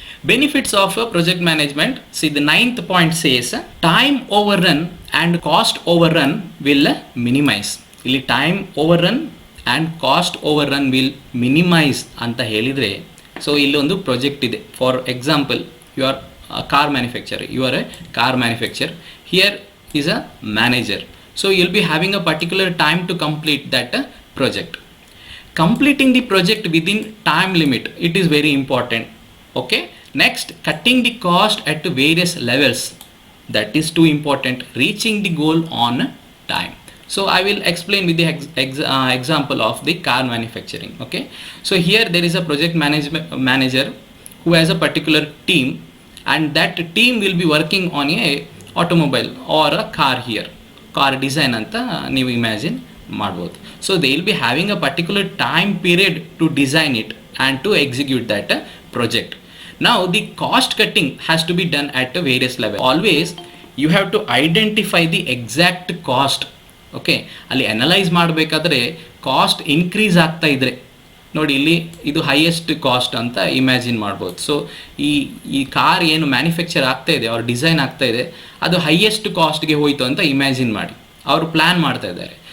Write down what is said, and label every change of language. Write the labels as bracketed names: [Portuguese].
[English] Benefits of project management. See the 9th point says time overrun and cost overrun will minimise. ಇಲ್ಲಿ time overrun and cost overrun will minimise [Kannada] ಅಂತ ಹೇಳಿದರೆ, so ಇಲ್ಲೊಂದು project ಇದೆ. [English] For example, you are car manufacture. You are a car manufacture. Here is a manager. So you'll be having a particular time to complete that project. Completing the project within time limit, it is very important. Okay, next, cutting the cost at various levels, that is too important. Reaching the goal on time. So I will explain with the example of the car manufacturing. Okay, so here there is a project manager who has a particular team, and that team will be working on a automobile or a car. [Kannada] Here car design ಅಂತ ನೀವು imagine ಮಾಡ್ಬೋದು. [English] So they will be having a particular time period to design it and to execute that project. Now the cost cutting has to be done at a various level. Always you have to identify the exact cost. [Kannada] Okay, ಅಲ್ಲಿ analyse ಮಾಡಬೇಕಾದ್ರೆ cost increase ಆಗ್ತಾ ಇದ್ರೆ ನೋಡಿ, ಇಲ್ಲಿ ಇದು highest cost ಅಂತ imagine ಮಾಡ್ಬೋದು. So ಈ ಕಾರ್ ಏನು ಮ್ಯಾನುಫ್ಯಾಕ್ಚರ್ ಆಗ್ತಾ ಇದೆ ಅವ್ರ ಡಿಸೈನ್ ಆಗ್ತಾ ಇದೆ, ಅದು ಹೈಯೆಸ್ಟ್ ಕಾಸ್ಟ್ಗೆ ಹೋಯಿತು ಅಂತ ಇಮ್ಯಾಜಿನ್ ಮಾಡಿ ಅವರು ಪ್ಲ್ಯಾನ್ ಮಾಡ್ತಾ ಇದ್ದಾರೆ.